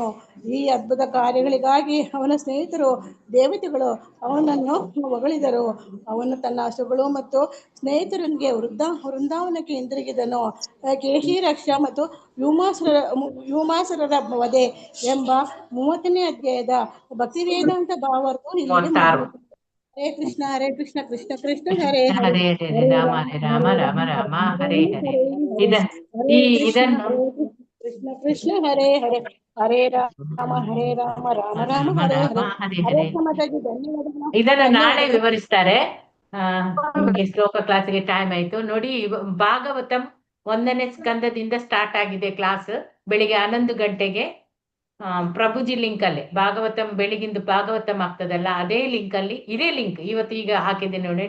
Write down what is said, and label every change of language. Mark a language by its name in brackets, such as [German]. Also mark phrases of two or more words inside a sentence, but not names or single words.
[Kannada] ಈ ಅದ್ಭುತ ಕಾರ್ಯಗಳಿಗಾಗಿ ಅವನ ಸ್ನೇಹಿತರು ದೇವತೆಗಳು ಅವನನ್ನು ಹೊಗಳಿದರು. ಅವನು ತನ್ನ ಹಸುಗಳು ಮತ್ತು ಸ್ನೇಹಿತರೊಂದಿಗೆ ವೃಂದಾವನಕ್ಕೆ ಹಿಂದಿರುಗಿದನು. ಕೇಶಿರಾಕ್ಷ ಮತ್ತು ವ್ಯೂಮಾಸುರರ ವಧೆ ಎಂಬ 30ನೇ ಅಧ್ಯಾಯದ ಭಕ್ತಿ ವೇದಾಂತ ಭಾವಾರ್ಥವು ಇಲ್ಲಿಗೆ ಮುಗಿಯಿತು. [Sanskrit] ಹರೇ ಕೃಷ್ಣ ಕೃಷ್ಣ ಕೃಷ್ಣ ಹರೇ ಹರೇ, ಹರೇ ರಾಮ ರಾಮ ರಾಮ ಹರೇ ಹರೇ. ಇದನ್ನು ಕೃಷ್ಣ ಹರೇ ಹರೇ, ಹರೇ ರಾಮ ರಾಮ ರಾಮ ಹರೇ ಹರೇ. [Kannada] ಹರೇ ಮಾತಾಜಿ, ಧನ್ಯವಾದಗಳು. ಇದನ್ನು ನಾಳೆ ವಿವರಿಸ್ತಾರೆ. ನಿಮಗೆ ಶ್ಲೋಕ ಕ್ಲಾಸ್ಗೆ ಟೈಮ್ ಆಯ್ತು ನೋಡಿ. ಭಾಗವತಂ 1ನೇ ಸ್ಕಂದದಿಂದ ಸ್ಟಾರ್ಟ್ ಆಗಿದೆ ಕ್ಲಾಸ್. ಬೆಳಿಗ್ಗೆ 11 ಗಂಟೆಗೆ ಪ್ರಭುಜಿ ಲಿಂಕ್ ಅಲ್ಲಿ ಭಾಗವತಂ ಬೆಳಿಗಿಂದು ಭಾಗವತಂ ಆಗ್ತದಲ್ಲ, ಅದೇ ಲಿಂಕ್ ಅಲ್ಲಿ ಇದೇ ಲಿಂಕ್ ಇವತ್ತು ಈಗ ಹಾಕಿದ್ದೇನೆ ನೋಡಿ.